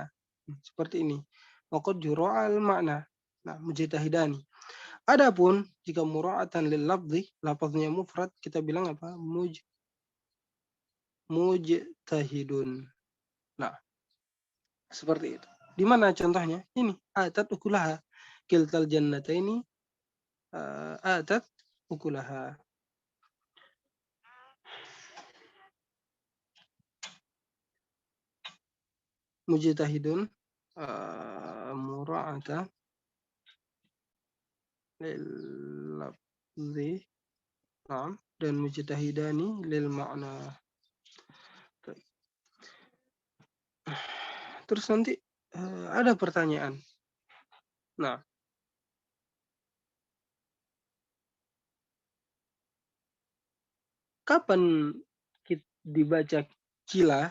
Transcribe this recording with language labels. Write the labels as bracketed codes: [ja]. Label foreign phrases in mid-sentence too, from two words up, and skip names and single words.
[id] Seperti ini. [ar] وقد روعي المعنى. [id] Nah, mujtahidani. Adapun jika [ar] مراعاة للفظ, [id] lafaznya mufrad, kita bilang apa? Mujtahidun. Nah, seperti itu. Di mana contohnya? Ini [ar] آتت أكلها. كلتا الجنتين آتت أكلها. مجتهد مراعاة للفظ. [id] Nah, dan mujtahidani [ar] للمعنى. [id] Terus nanti ada pertanyaan. Nah, kapan dibaca kila?